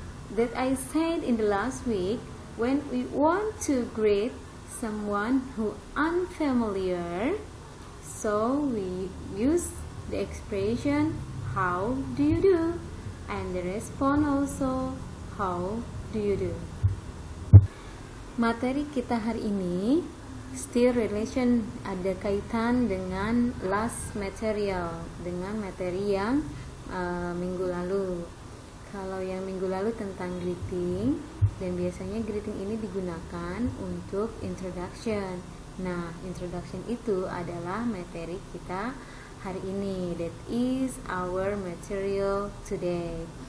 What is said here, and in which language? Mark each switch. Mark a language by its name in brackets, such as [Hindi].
[English] That I said in the last week, when we want to greet someone who unfamiliar, so we use the expression how do you do, and the response also how do you do. [Indonesian] Materi kita hari ini [English] still relation, [Indonesian] ada kaitan dengan [English] last material, [Indonesian] dengan materi yang minggu lalu. Kalau yang minggu lalu tentang greeting, dan biasanya greeting ini digunakan untuk introduction. Nah, introduction itu adalah materi kita hari ini. [English] That is our material today.